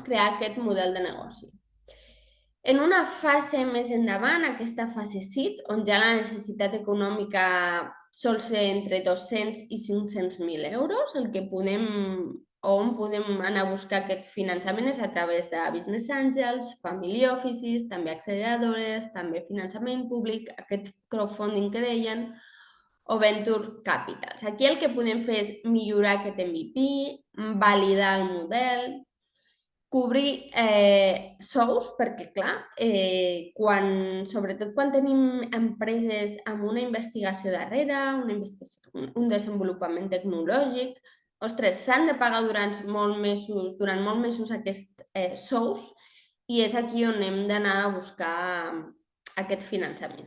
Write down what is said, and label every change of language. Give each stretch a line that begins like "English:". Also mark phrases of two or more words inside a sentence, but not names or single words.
Catalan: Crear aquest model de negoci. En una fase més endavant, aquesta fase seed, on ja la necessitat econòmica sol ser entre 200 i 500.000 euros, on podem anar a buscar aquest finançament és a través de
English: business angels, family offices,
Catalan: també acceleradores, també finançament públic, aquest crowdfunding que deien, o
English: venture capitals.
Catalan: Aquí el que podem fer és millorar aquest MVP, validar el model, cobrir sous, perquè clar, sobretot quan tenim empreses amb una investigació darrere, un desenvolupament tecnològic, ostres, s'han de pagar durant molts mesos aquests sous i és aquí on hem d'anar a buscar aquest finançament.